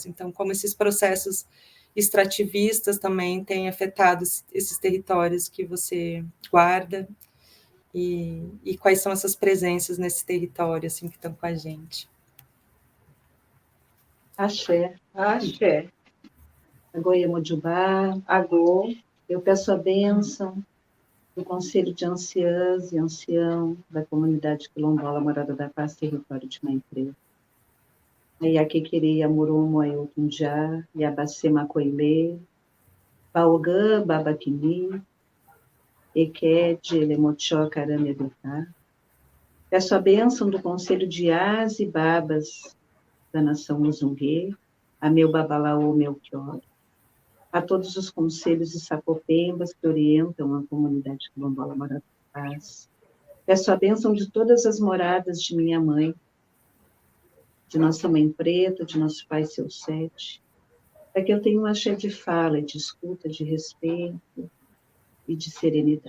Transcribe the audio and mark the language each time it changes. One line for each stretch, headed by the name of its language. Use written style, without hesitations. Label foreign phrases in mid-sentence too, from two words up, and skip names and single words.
Portuguese: Então, como esses processos extrativistas também têm afetado esses territórios que você guarda, e quais são essas presenças nesse território, assim, que estão com a gente. Axé, axé.
Yoruba: Agô Yemojubá, agô,
Portuguese: eu peço a bênção do Conselho de Anciãs e Ancião da Comunidade Quilombola Morada da Paz, território de Maiprê. Ayaquequerê, Amurumo, Ayotunjá, Yabacê, Macoilê, Baogã, Babaquini, Equede, Elemochó, Carame, Edutá. Peço a bênção do Conselho de As e Babas da Nação Muzungue, a meu Babalaô, Melchior, a todos os conselhos e sapopembas que orientam a comunidade quilombola Morada da Paz. Peço a bênção de todas as moradas de minha mãe, de nossa mãe preta, de nosso pai seu sete, para que eu tenha um axé de fala, de escuta, de respeito e de serenidade.